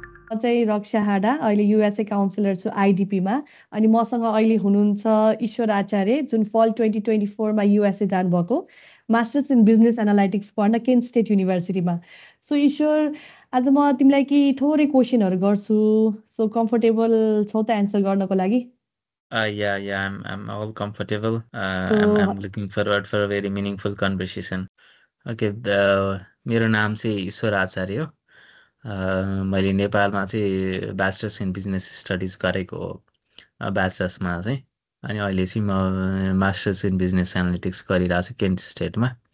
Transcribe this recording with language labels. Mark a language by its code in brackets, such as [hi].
[ne] म चाहिँ रक्षा हाडा अहिले युएसए काउन्सिलर छु आइडिपीमा अनि मसँग अहिले हुनुहुन्छ ईश्वर आचार्य जुन फल 2024मा युएसए जानुभएको मास्टर्स इन बिजनेस एनालाइटिक्स पढ्न केन्ट स्टेट युनिभर्सिटीमा सो ईश्वर आज म तिमीलाई थोरै क्वेसनहरू गर्छु [en] So comfortable छौ त answer गर्नको लागि Yeah, I'm all comfortable. So I'm looking forward for a very meaningful conversation. [ne] Okay, मेरो नाम चाहिँ ईश्वर आचार्य हो। मैले नेपालमा चाहिँ ब्याचलर्स इन बिजनेस स्टडिज गरेको हो ब्याचलर्समा चाहिँ। अनि अहिले चाहिँ म मास्टर्स इन बिजनेस एनालिटिक्स गरिरहेको छु केन्ट स्टेटमा।